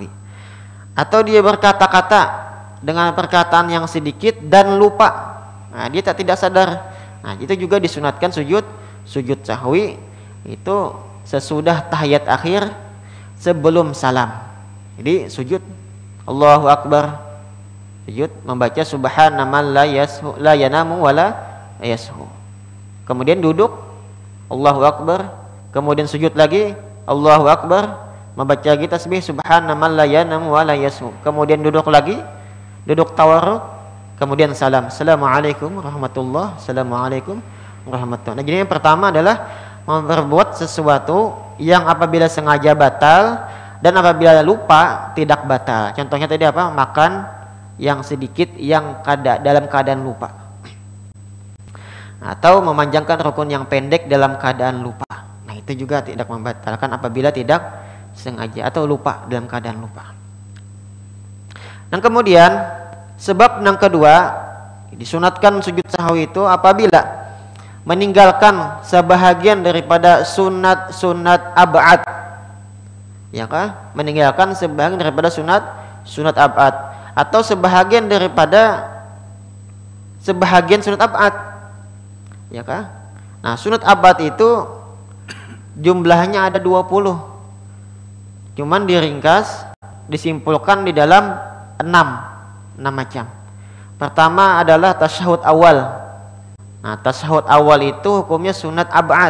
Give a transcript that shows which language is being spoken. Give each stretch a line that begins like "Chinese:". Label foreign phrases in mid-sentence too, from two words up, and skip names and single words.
Indonesian: Atau dia berkata-kata dengan perkataan yang sedikit dan lupa. Nah, dia tidak sadar. Nah, itu juga disunatkan sujud sahwi itu sesudah tahiyat akhir sebelum salam. Jadi sujud
Arabic: الله أكبر.
Indonesian: Sujud membaca
Arabic: سبحان من لا ينام ولا يسهو.
Indonesian: Kemudian duduk
Arabic: الله أكبر,
Indonesian: kemudian sujud lagi
Arabic: الله أكبر,
Indonesian: membaca lagi tasbih
Arabic: سبحان من لا ينام ولا يسهو.
Indonesian: Kemudian duduk lagi, duduk tawarruk, kemudian salam.
Arabic: السلام عليكم ورحمة الله وبركاته. السلام عليكم ورحمة الله.
Indonesian: Nah, jadi yang pertama adalah memperbuat sesuatu yang apabila sengaja batal dan apabila lupa tidak batal. Contohnya tadi apa? Makan yang sedikit yang dalam keadaan lupa. Atau memanjangkan rukun yang pendek dalam keadaan lupa. Nah, itu juga tidak membatalkan apabila tidak sengaja atau lupa dalam keadaan lupa. Dan kemudian sebab yang kedua disunatkan sujud sahwi itu apabila meninggalkan sebahagian daripada sunat ab'ad. Ya kah? Meninggalkan sebahagian daripada sunat ab'ad atau sebahagian sunat ab'ad. Ya kah? Nah, sunat ab'ad itu jumlahnya ada 20. Cuman diringkas, disimpulkan di dalam 6 macam. Pertama adalah tasyahud awal. Nah, tasyahud awal itu hukumnya sunat ab'ad.